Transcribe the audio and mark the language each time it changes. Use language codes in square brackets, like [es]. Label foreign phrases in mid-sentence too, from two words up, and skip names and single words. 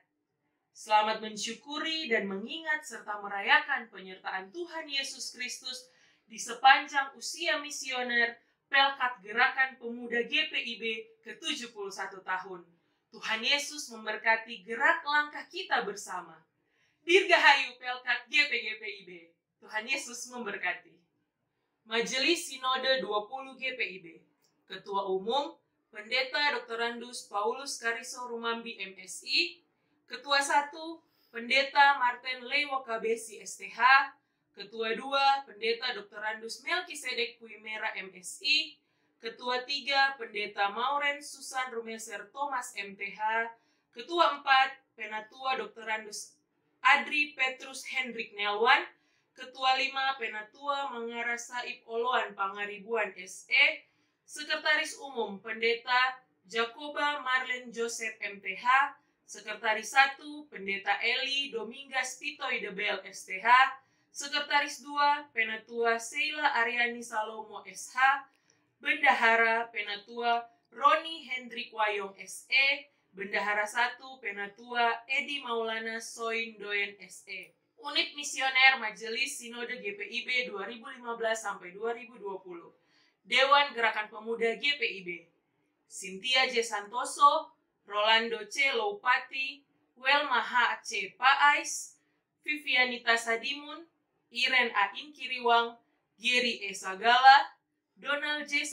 [id] Selamat mensyukuri dan mengingat serta merayakan penyertaan Tuhan Yesus Kristus di sepanjang usia misioner Pelkat Gerakan Pemuda GPIB ke-71 tahun. Tuhan Yesus memberkati gerak langkah kita bersama. Dirgahayu Pelkat GPGPIB. Tuhan Yesus memberkati. Majelis Sinode 20 GPIB. Ketua Umum Pendeta Dr. Randus Paulus Kariso Rumambi MSI. Ketua 1 Pendeta Martin Lewo Kabesi STH. Ketua 2 Pendeta Dr. Randus Melkisedek Puimera MSI. Ketua 3 Pendeta Mauren Susan Rumeser Thomas MTH. Ketua 4 Penatua Dr. Randus Adri Petrus Hendrik Nelwan. Ketua 5 Penatua Mangara Saib Oloan Pangaribuan SE. Sekretaris Umum Pendeta Jacoba Marlen Joseph MTH. Sekretaris 1 Pendeta Eli Domingas Pitoy Debel STH. Sekretaris 2 Penatua Sheila Aryani Salomo SH. Bendahara Penatua Roni Hendrik Wayong SE. Bendahara 1 Penatua Edi Maulana Soin Doyen SE. Unit Misioner Majelis Sinode GPIB 2015 sampai 2020. Dewan Gerakan Pemuda GPIB. Cynthia J. Santoso, Rolando C. Loupati, Welma H. C. Paais, Vivianita Sadimun, Iren A. Inkiriwang, Giri E. Sagala, Donald J.